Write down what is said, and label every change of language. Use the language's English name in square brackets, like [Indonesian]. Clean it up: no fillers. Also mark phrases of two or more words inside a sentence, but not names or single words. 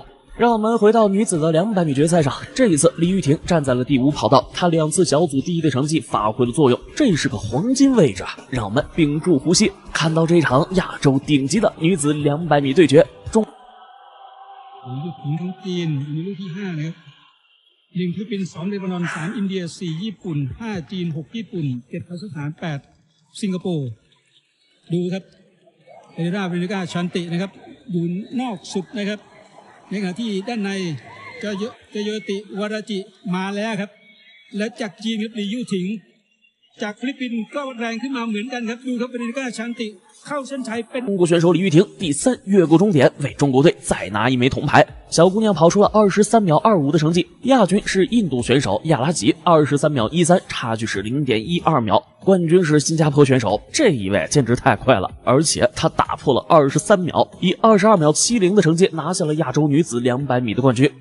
[Chinese] 让我们回到女子的200米决赛上，这一次李玉婷站在了第5跑道，她2次小组第1的成绩发挥了作用，这是个黄金位置啊！让我们屏住呼吸，看到这场亚洲顶级的女子200米对决中。 [Thai] 1 ฟิลิปปินส์2เลบานอน3อินเดีย4ญี่ปุ่น5จีน6ญี่ปุ่น7คาซัคสถาน8สิงคโปร์ดูครับเอเดราเวนิก้าชันตินะครับอยู่นอกสุดนะครับในขณะที่ด้านในจะโยติวาราจิมาแล้วครับและจากจีนครับหลี่ยู่ถิงจากฟิลิปปินส์ก็แรงขึ้นมาเหมือนกันครับดูครับเวนิก้าชันติ [Chinese] 中国选手李玉婷第3越过终点，为中国队再拿1枚铜牌。小姑娘跑出了23秒25的成绩，亚军是印度选手亚拉吉23秒13，差距是0.12秒。冠军是新加坡选手，这一位简直太快了，而且他打破了23秒，以22秒70的成绩拿下了亚洲女子200米的冠军。